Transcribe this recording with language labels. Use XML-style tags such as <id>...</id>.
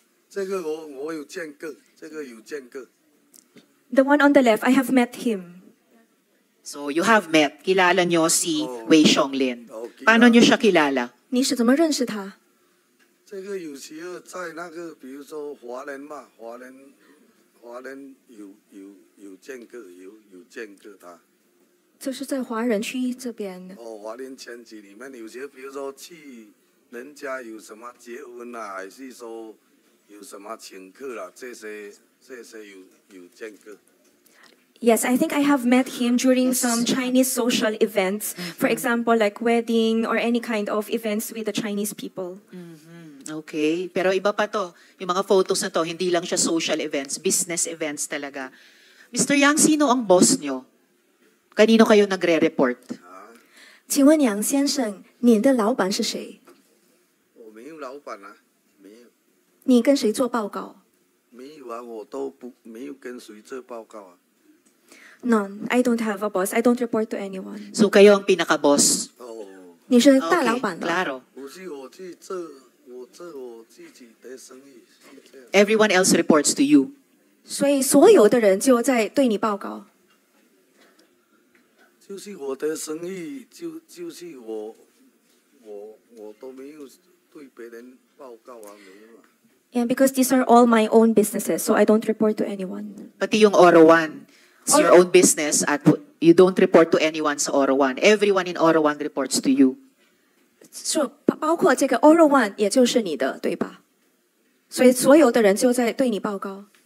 <zh>这个我有见过，这个有见过。</zh> <en>The one on the left, I have met him. So you have met.</en> <tl>Kilala nyo si Wei Xiong-lin.</tl> <en>Okay.</en> <tl>Paano nyo siya kilala?</tl> <zh>你是怎么认识他？这个有时候在那个，比如说华人嘛，华人有见过，有见过他。就是在华人区这边。华人圈子里面，有些比如说去人家有什么结婚啊，还是说有什么请客啦，这些有见过。</zh> <en>Yes, I think I have met him during some Chinese social events. For example, like wedding or any kind of events with the Chinese people.</en> <tl>Okay, pero iba pa to. Yung mga photos na to, hindi lang siya social events, business events talaga. Mr. Yang, sino ang boss nyo? Kanino kayo nagre-report?</tl> <zh>请问杨先生，你的老板是谁？我没有老板啊，没有，你跟谁做报告没有啊，我都不没有跟谁做报告啊。</zh> <en>？None. I don't have a boss. I don't report to anyone.</en> <tl>So kayo ang pinaka-boss?</tl> <zh>哦，你是大</zh> <en>Okay,</en> <zh>老板的。</zh> <tl>klaro.</tl> <zh>不是我去做，我做我自己的生意是这样。</zh> <en>Everyone else reports to you.</en> <zh>所以所有的人就在对你报告。就是我的生意，就是我都没有对别人报告啊，没有啊。</zh> <en>And because these are all my own businesses, so I don't report to anyone.</en> <tl>Pati yung Oro One.</tl> <en>It's your own business at you don't report to anyone sa Oro One. Everyone in Oro One reports to you.</en> <zh>包括这个 Oro One 也就是你的，对吧？所以所有的人就在对你报告。</zh>